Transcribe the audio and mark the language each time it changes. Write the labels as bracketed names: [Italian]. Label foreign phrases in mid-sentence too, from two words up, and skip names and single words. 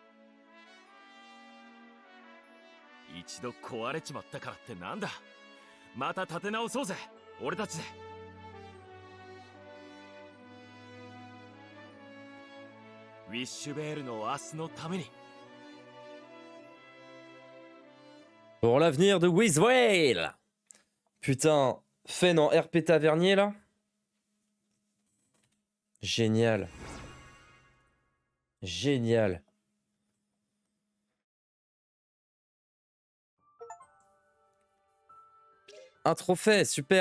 [Japanese] 一度壊れちまったからってなんだ。また立て直そうぜ、俺たちで。ウィッシュベールの明日のために。 [French] Pour l'avenir de Wizwale. Putain, Fen en RP tavernier là. Génial. Génial. Un trophée, super.